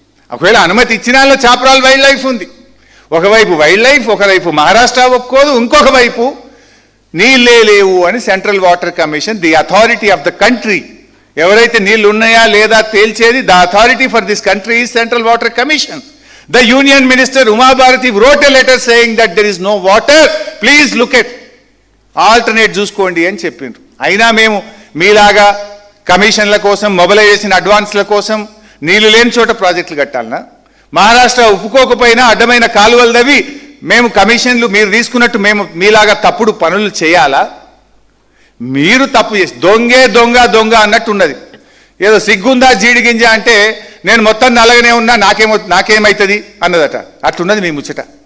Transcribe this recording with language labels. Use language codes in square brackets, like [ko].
[te] ఒకవేళ అనుమతి ఇచ్చిన చాప్రాల్ వైల్డ్ లైఫ్ ఉంది. ఒకవైపు వైల్డ్ లైఫ్, ఒకవైపు మహారాష్ట్ర ఒప్పుకోదు, ఇంకొక వైపు నీళ్ళే లేవు అని central water commission, [en] the authority of the country, [te] ఎవరైతే నీళ్లు ఉన్నాయా లేదా తేల్చేది, [en] The authority for this country is central water commission. The union minister Uma Bharti wrote a letter saying that there is no water, please look at alternate [te] చూసుకోండి అని చెప్పిండ్రు. అయినా మేము మీలాగా కమిషన్ల కోసం, మొబిలైజేషన్ అడ్వాన్స్ల కోసం నీళ్లు లేని చోట ప్రాజెక్టులు కట్టాలనా? మహారాష్ట్ర ఒప్పుకోకపోయినా అడ్డమైన కాలువలు దవి మేము కమిషన్లు మీరు తీసుకున్నట్టు మేము మీలాగా తప్పుడు పనులు చేయాలా? మీరు తప్పు చేసి దొంగే దొంగ దొంగ అన్నట్టు ఉన్నది. ఏదో సిగ్గుందా జీడి గింజ అంటే నేను మొత్తం నల్లగానే ఉన్నా నాకేమవుతుంది అన్నదట. అట్లున్నది మీ ముచ్చట.